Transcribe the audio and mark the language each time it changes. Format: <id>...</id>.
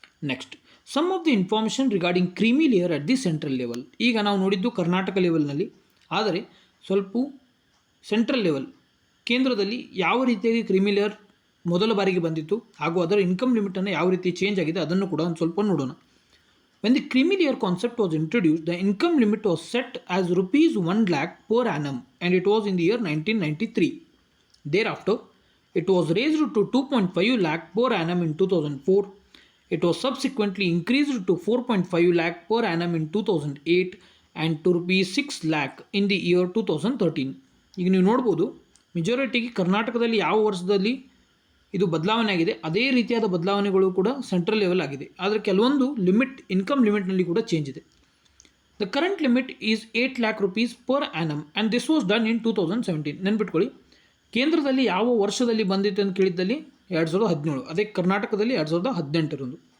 <en>Next, some of the information regarding creamy layer at the central level.</en> <kn>ಈಗ ನಾವು ನೋಡಿದ್ದು ಕರ್ನಾಟಕ ಲೆವೆಲ್ನಲ್ಲಿ, ಆದರೆ ಸ್ವಲ್ಪ ಸೆಂಟ್ರಲ್ ಲೆವೆಲ್ ಕೇಂದ್ರದಲ್ಲಿ ಯಾವ ರೀತಿಯಾಗಿ ಕ್ರೀಮಿ ಲೇಯರ್ ಮೊದಲ ಬಾರಿಗೆ ಬಂದಿತ್ತು ಹಾಗೂ ಅದರ ಇನ್ಕಮ್ ಲಿಮಿಟನ್ನು ಯಾವ ರೀತಿ ಚೇಂಜ್ ಆಗಿದೆ ಅದನ್ನು ಕೂಡ ಒಂದು ಸ್ವಲ್ಪ ನೋಡೋಣ.</kn> <en>When the creamy layer concept was introduced, the income limit was set as rupees 1 lakh per annum, and it was in the year 1993. Thereafter, it was raised to 2.5 lakh per annum in 2004. It was subsequently increased to 4.5 lakh per annum in 2008 and to rupees 6 lakh in the year 2013.</en> <kn>ಈಗ ನೀವು ನೋಡ್ಬೋದು, ಮೆಜಾರಿಟಿಗೆ ಕರ್ನಾಟಕದಲ್ಲಿ ಯಾವ ವರ್ಷದಲ್ಲಿ ಇದು ಬದಲಾವಣೆ ಆಗಿದೆ ಅದೇ ರೀತಿಯಾದ ಬದಲಾವಣೆಗಳು ಕೂಡ ಸೆಂಟ್ರಲ್ ಲೆವೆಲ್ ಆಗಿದೆ. ಆದರೆ ಕೆಲವೊಂದು ಲಿಮಿಟ್ ಇನ್ಕಮ್ ಲಿಮಿಟ್ನಲ್ಲಿ ಕೂಡ ಚೇಂಜ್ ಇದೆ.</kn> <en>The current limit is 8 lakh rupees per annum and this was done in 2017.</en> <kn>ನೆನ್ಪಿಟ್ಕೊಳ್ಳಿ, ಕೇಂದ್ರದಲ್ಲಿ ಯಾವ ವರ್ಷದಲ್ಲಿ ಬಂದಿತ್ತು ಅಂತ ಕೇಳಿದ್ದಲ್ಲಿ 2017, ಅದೇ ಕರ್ನಾಟಕದಲ್ಲಿ 2018.</kn>